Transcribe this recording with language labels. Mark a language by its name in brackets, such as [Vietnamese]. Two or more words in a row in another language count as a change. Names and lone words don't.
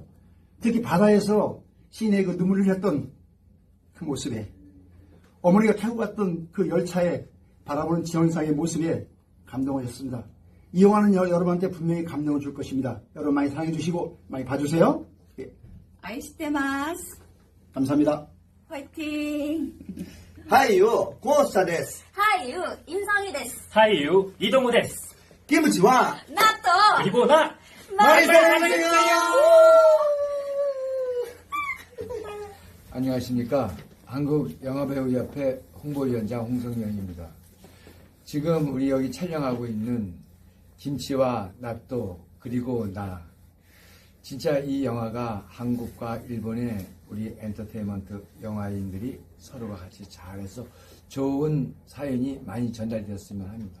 [Korean] 특히 바다에서 시인의 그 눈물을 흘렸던 그 모습에 어머니가 타고 갔던 그 열차에 바라보는 지영상의 모습에 감동을 했습니다. 이 영화는 여러분한테 분명히 감동을 줄 것입니다. 여러분 많이 사랑해 주시고 많이 봐주세요. 예. [Japanese] 아이시테마스. [Korean] 감사합니다. 화이팅. [Japanese] 俳優、ゴースタです。俳優、インサンギです。俳優、イドムです。キムチは、納豆、 [Korean] 그리고 나, 많이 사랑해주세요. 안녕하십니까. 한국영화배우협회 홍보위원장 홍성영입니다. 지금 우리 여기 촬영하고 있는 김치와 나또 그리고 나, 진짜 이 영화가 한국과 일본의 우리 엔터테인먼트 영화인들이 서로가 같이 잘해서 좋은 사연이 많이 전달되었으면 합니다.